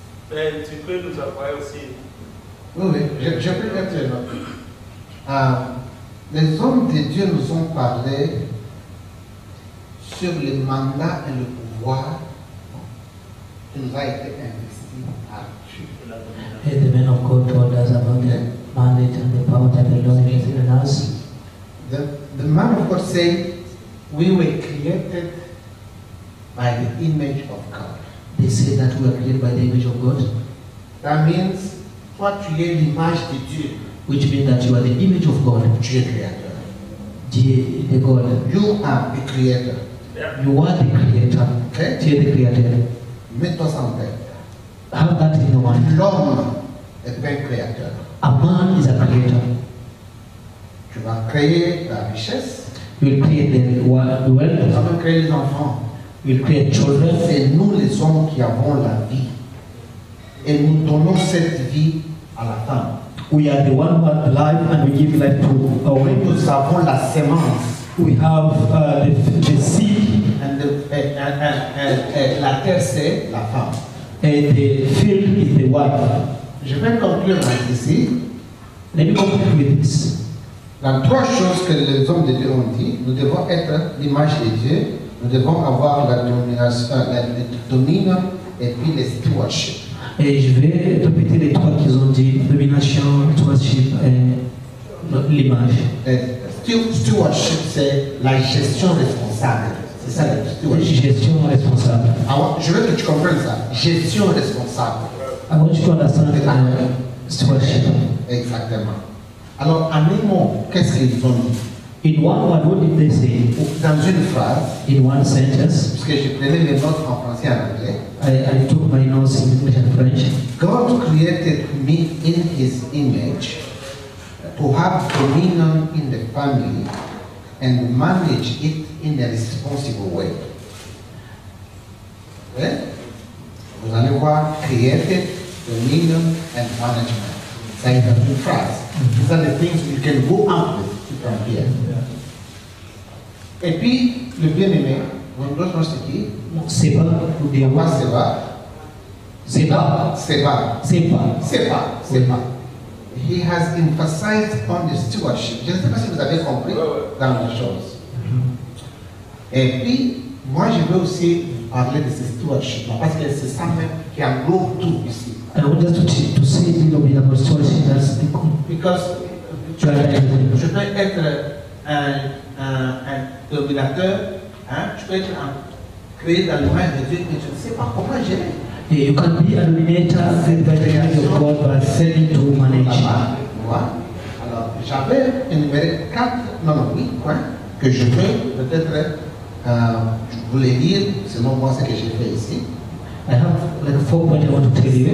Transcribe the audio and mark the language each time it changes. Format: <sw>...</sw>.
<fr>Mais tu peux nous envoyer aussi. Oui, j'ai pris les notes. Les hommes de Dieu nous ont parlé sur le mandat et le pouvoir qui nous a été investi à Dieu.</fr> <en>And the man of God told us about the mandate and the power that the Lord has given us. The man of God said, we were created by the image of God. They say that we are created by the image of God, That means,</en> <fr>toi tu es l'image de Dieu.</fr> <en>which means that you are the image of God.</en> <fr>Tu es créateur.</fr> <en>The God. You are the creator. You are the creator. Okay?</en> <fr>Tu es</fr> <en>the creator.</en> <fr>Mets-toi ça en tête.</fr> <en>Have that in your mind.</en> <fr>L'homme est un créateur.</fr> <en>A man is a creator.</en> <fr>Tu vas créer la richesse.</fr> <en>You will create the</en> <fr>Tu</fr> <en>wealth.</en> <fr>vas même créer les enfants.</fr> <en>You will create children.</en> <fr>C'est nous les hommes qui avons la vie. Et nous donnons cette vie à la femme.</fr> <en>We are the one who have life and we give life to our wife.</en> <fr>Nous avons la sémence.</fr> <en>We have the seed,</en> <fr>Et la terre, c'est la femme.</fr> <en>and the field is the wife.</en> <fr>Je vais conclure ici.</fr> <en>Let me conclude with this.</en> <fr>Dans trois choses que les hommes de Dieu ont dit, nous devons être l'image de Dieu, nous devons avoir la dominion et puis le stewardship. Et je vais répéter les trois qu'ils ont dit, domination, stewardship et l'image. Stewardship, c'est la gestion responsable. C'est ça le stewardship. Gestion responsable. Alors, je veux que tu comprennes ça. Gestion responsable.</fr> <en>I want you to understand stewardship.</en> <fr>Exactement. Alors, en un mot, qu'est-ce qu'ils ont dit?</fr> <en>In one word, what did they say?</en> <fr>Dans une phrase,</fr> <en>In one sentence,</en> <fr>puisque je prenais les notes en français et en anglais,</fr> <en>I took my notes in English and French. God created me in His image to have dominion in the family and manage it in a responsible way.</en> <fr>Okay? Vous allez voir,</fr> <en>created, dominion and management.</en> <fr>Ça est dans une phrase.</fr> <en>These are the things you can go out with from here.</en> <fr>Et puis, le bien-aimé, l'autre c'est qui? Seba, ou bien Moi, c'est va. Seba. Seba. Seba. Seba. Seba.</fr> <en>He has emphasized on the stewardship.</en> <fr>Je ne sais pas si vous avez compris dans la chose. Et puis, moi, je veux aussi parler de ce stewardship parce que c'est ça même qui englobe tout ici.</fr> <en>I want just to say a little bit about stewardship. That's the</en> <fr>Because je peux être un dominateur, hein, je peux être créé dans le main de Dieu, mais je ne sais pas comment gérer.</fr> <en>You can be a dominator and by the image of God, but failing to manage.</en> <fr>Alors, j'avais énuméré 8 points que je peux peut-être, je voulais dire, selon moi, ce que j'ai fait ici.</fr> <en>I have like 4 points I want to tell you.</en>